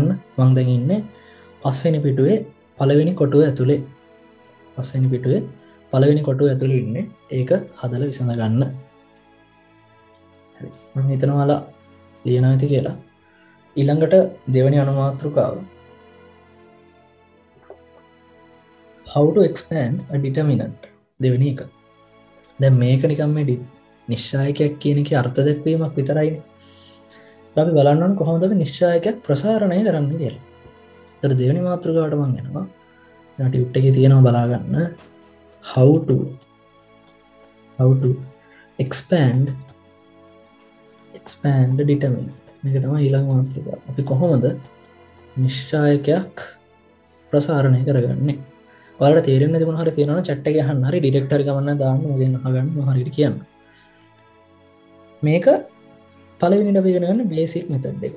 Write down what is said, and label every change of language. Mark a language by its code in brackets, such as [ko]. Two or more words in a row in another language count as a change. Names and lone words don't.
[si] මම දැන් ඉන්නේ පස්වෙනි පිටුවේ පළවෙනි කොටුව ඇතුලේ. ඉන්නේ. ඒක හදලා විසඳ ගන්න. හරි. මම හිතනවා ඔයාලා ලියනවා ඇති කියලා. ඊළඟට දෙවෙනි අනුමාත්‍රිකාව. [en] How to expand a determinant. [si] දෙවෙනි එක. දැන් මේක නිකන් මේ නිශ්චායකයක් කියන එකේ අර්ථ දැක්වීමක් විතරයිනේ. අපි බලන්න ඕනේ කොහොමද අපි නිශ්චායකයක් ප්‍රසාරණය කරන්න කියලා. ඒතර දෙවෙනි මාතෘකාවට මම යනවා. ඊට ටියුට් එකේ තියෙනවා බලා ගන්න. [en] how to expand the determinant. [si] මේක තමයි ඊළඟ මාතෘකාව. අපි කොහොමද නිශ්චායකයක් ප්‍රසාරණය කරගන්නේ? ඔයාලට තේරෙන්නේ නැති මොනවා හරි තියෙනවා නම් chat එකේ අහන්න. හරි ඩිරෙක්ට් හරි ගමන්න දාන්න මොකෙන් අහගන්න මොනවා හරි කියන්න. මේක පළවෙනිට අපි ඉගෙන ගන්න [en] basic method [si] එක.